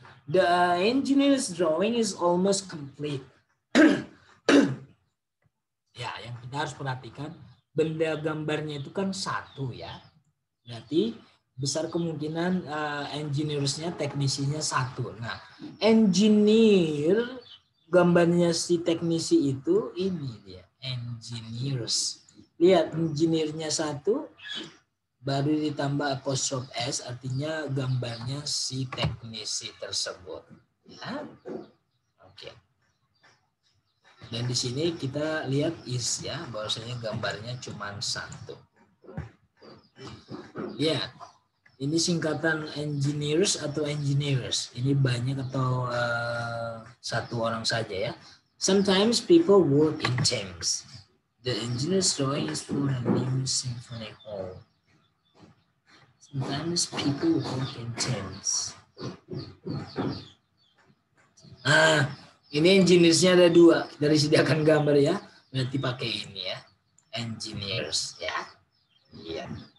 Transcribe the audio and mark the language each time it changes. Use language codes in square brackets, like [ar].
[en] The engineer's drawing is almost complete. [id] Ya, yang kita harus perhatikan, benda gambarnya itu kan satu, ya. Berarti besar kemungkinan engineers-nya, teknisinya satu. Nah, engineer, gambarnya si teknisi itu ini dia, engineers. Lihat, engineer-nya satu, baru ditambah apostrophe s, artinya gambarnya si teknisi tersebut. Ya. Oke. Dan di sini kita lihat is, ya, bahwasanya gambarnya cuma satu. Ya, ini singkatan engineers atau engineers. Ini banyak atau satu orang saja, ya. [en] Sometimes people work in teams. The engineer's drawing is for a new symphony hall. Sometimes people work in teams. [id] Ini engineers-nya ada dua. Dari sediakan gambar, ya. Berarti pakai ini, ya. Engineers, ya. Iya.